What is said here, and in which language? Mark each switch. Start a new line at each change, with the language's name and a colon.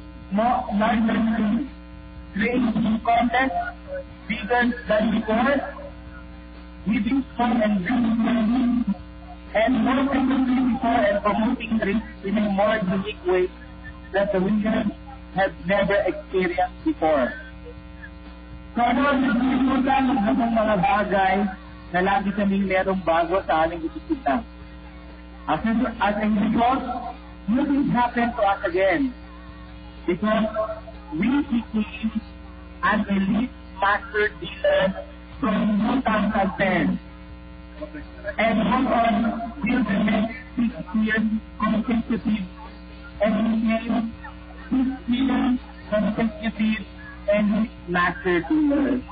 English: More larger things. Create new content, bigger than before. Giving fun and bringing money, and more frequently before, and promoting drinks in a more unique way that the winners have never experienced before.
Filipino: So ano, nagsimulan ng mga bagay na lagi kaming merong bago sa aming isipan.
English: As a result, nothing happened to us again because we became an elite master dealer from 2010. And went on till the next 6 years consecutive and became 6 years consecutive and master dealer.